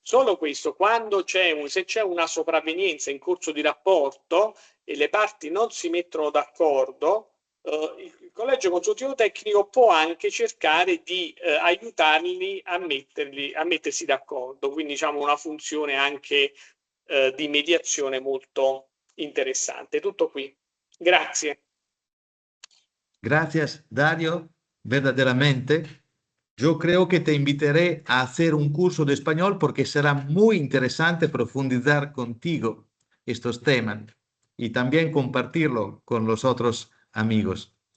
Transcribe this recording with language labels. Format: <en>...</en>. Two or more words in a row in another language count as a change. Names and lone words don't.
<it>Solo questo, se c'è una sopravvenienza in corso di rapporto e le parti non si mettono d'accordo, il collegio consultivo tecnico può anche cercare di aiutarli a mettersi d'accordo, quindi diciamo una funzione anche di mediazione molto interessante. Tutto qui. Grazie.</it> <es>Gracias, Dario. Verdaderamente, yo creo que te invitaré a hacer un curso de español porque será muy interesante profundizar contigo estos temas y también compartirlo con los otros amigos.</es>